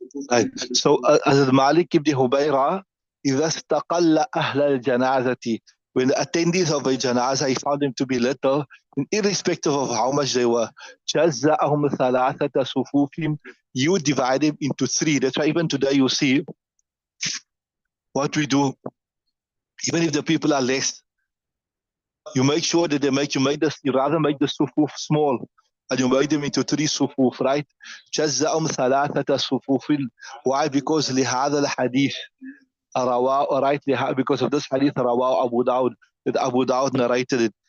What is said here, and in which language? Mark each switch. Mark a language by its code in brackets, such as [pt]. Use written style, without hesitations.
[en] Right. So as Malik ibn Hubayra, [ar] إذا استقل أهل الجنازة, [en] when the attendees of a janazah, he found them to be little, irrespective of how much they were, [ar] جزأهم ثلاثة صفوف, [en] you divide them into three. That's why even today you see what we do, even if the people are less, you make sure that you rather make the sufuf small, and you make them into three sufuf, right? [ar] جزأهم ثلاثة صفوف. [en] Why? Because [ar] لهذا الحديث رواه, [en] right? Because of this hadith رواه Abu Dawud, that Abu Dawud narrated it.